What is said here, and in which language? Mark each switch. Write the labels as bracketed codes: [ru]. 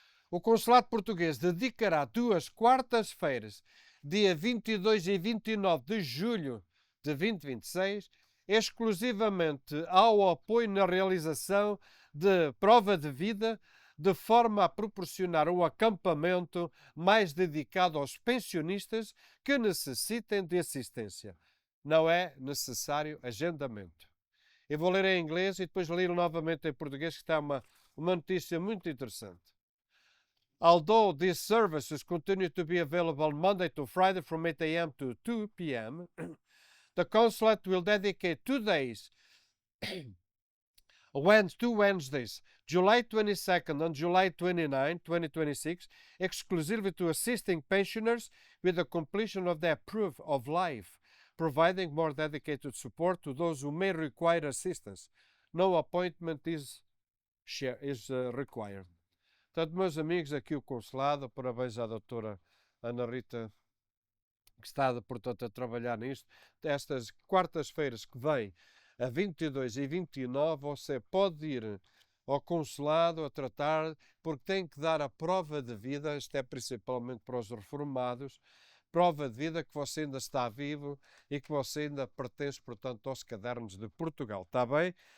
[pt] o Consulado Português dedicará 2 quartas-feiras, dia 22 e 29 de julho de 2026, exclusivamente ao apoio na realização de prova de vida, de forma a proporcionar um acampamento mais dedicado aos pensionistas que necessitem de assistência. Não é necessário agendamento. Eu vou ler em inglês e depois ler novamente em português, que está uma notícia muito interessante. [en] Although these services continue to be available Monday to Friday from 8 a.m. to 2 p.m., the consulate will dedicate 2 days, two Wednesdays, July 22nd and July 29, 2026, exclusively to assisting pensioners with the completion of their proof of life, providing more dedicated support to those who may require assistance. No appointment is required. [pt] Portanto, meus amigos, aqui o consulado, parabéns à doutora Ana Rita, que está, portanto, a trabalhar nisto. Estas quartas-feiras que vêm, a 22 e 29, você pode ir ao consulado a tratar, porque tem que dar a prova de vida, isto é principalmente para os reformados, prova de vida que você ainda está vivo e que você ainda pertence, portanto, aos cadernos de Portugal. Está bem?